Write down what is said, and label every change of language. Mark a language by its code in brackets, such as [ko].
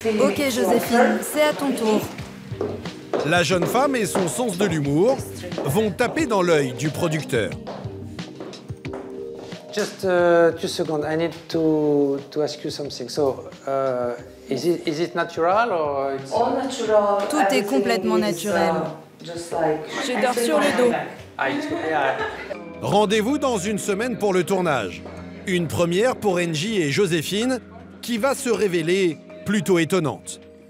[fr] Ok Joséphine, c'est à ton tour. La jeune femme et son sens de l'humour vont taper dans l'œil du producteur. [en] Just 2 seconds. I need to ask you something. So, is it natural or it's... All natural. [fr] Tout est complètement naturel. [en] Just like [fr] Je dors sur le dos. Rendez-vous dans une semaine pour le tournage. Une première pour Angie et Joséphine qui va se révéler plutôt étonnante.